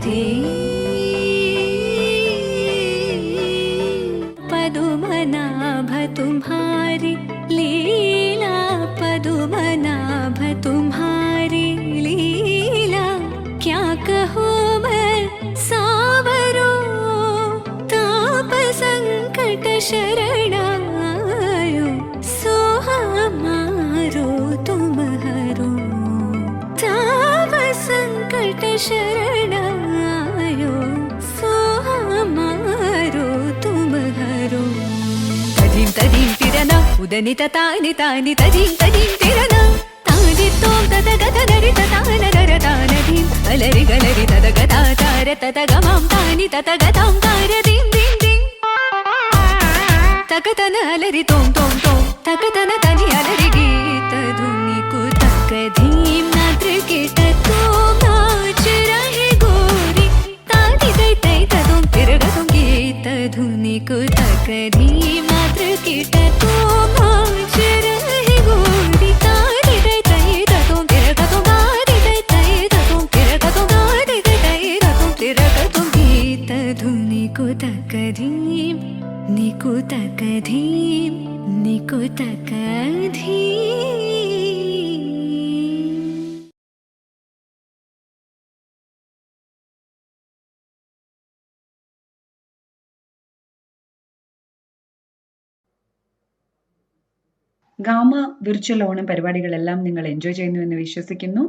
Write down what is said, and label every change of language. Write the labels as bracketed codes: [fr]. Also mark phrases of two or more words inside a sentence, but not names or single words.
[hi] पदुमनाभ तुम्हारी लीला पदुमनाभ तुम्हारी लीला क्या कहो मैं सावरो ताप संकट शरणायो सो हमारो तुम हरो ताप संकट शरणायो सो हमारो तुम हरो तदीम तदीम तिरना उदनित तानि तानि तदीम तदीम तिरना तानि तोम तद गद नरि तान नर तान धीम अलरि गलरि तद गदा तार तद गमाम तानि तद गदाम तार दीम दीम दीम तक तन अलरि तोम तोम तोम तक तन तनि अलरि गीत धुनि कुतक धीम नात्र कीट तोम नाच रहे गोरी तानि तै तै तुम फिर तुम गीत धुनि कुतक धीम नात्र कीट तोम नाच रहे गोरी तानि तै तै तुम फिर तुम गादि तै तै तुम फिर तुम गादि तै तै तुम फिर तुम गीत धुनि कुतक धीम निकुतक धीम निकुतक धीम [ml] ഗാമ വിർച്വൽ ഓണം പരിപാടികളെല്ലാം നിങ്ങൾ എൻജോയ് ചെയ്യുന്നുവെന്ന് വിശ്വസിക്കുന്നു.